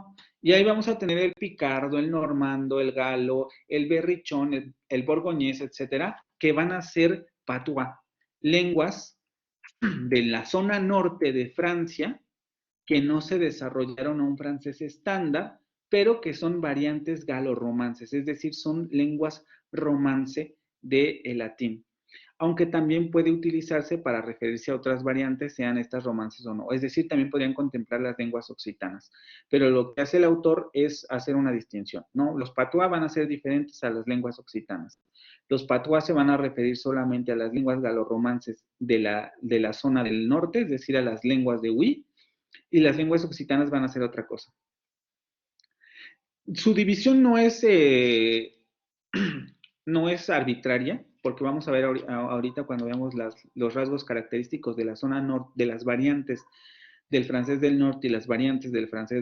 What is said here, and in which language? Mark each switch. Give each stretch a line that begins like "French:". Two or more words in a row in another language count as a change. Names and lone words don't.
Spanish: Y ahí vamos a tener el picardo, el normando, el galo, el berrichón, el borgoñés, etcétera, que van a ser patois, lenguas de la zona norte de Francia que no se desarrollaron a un francés estándar, pero que son variantes galo-romances, es decir, son lenguas romance del latín, aunque también puede utilizarse para referirse a otras variantes, sean estas romances o no. Es decir, también podrían contemplar las lenguas occitanas. Pero lo que hace el autor es hacer una distinción, ¿no? Los patois van a ser diferentes a las lenguas occitanas. Los patois se van a referir solamente a las lenguas galorromances de la zona del norte, es decir, a las lenguas de Hui, y las lenguas occitanas van a ser otra cosa. Su división no es arbitraria, porque vamos a ver ahorita cuando veamos los rasgos característicos de la zona norte, de las variantes del francés del norte y las variantes del francés